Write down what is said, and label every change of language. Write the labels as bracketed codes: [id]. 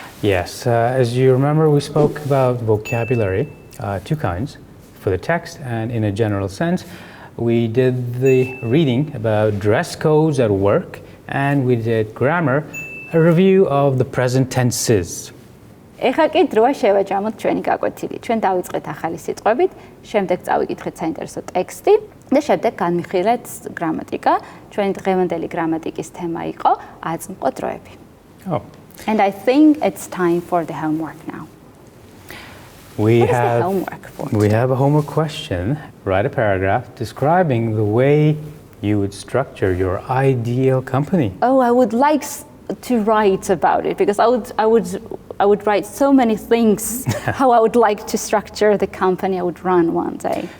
[en] Yes, as you remember, we spoke about vocabulary, two kinds, for the text and in a general sense. We did the reading about dress codes at work, and we did grammar, a review of the present tenses. [ka] ეხლა კი დროა შევაჯამოთ ჩვენი გაკვეთილი. ჩვენ დავიწყეთ ახალი სიტყვებით, შემდეგ წავიკითხეთ საინტერესო ტექსტი და შემდეგ განვიხილეთ გრამატიკა. ჩვენი დღევანდელი გრამატიკის თემა იყო აწმყო დროები. [en] Oh, And I think it's time for the homework now. we What is the have homework for we have a homework question. Write a paragraph describing the way you would structure your ideal company. Oh, I would like to write about it because I would write so many things how I would like to structure the company I would run one day.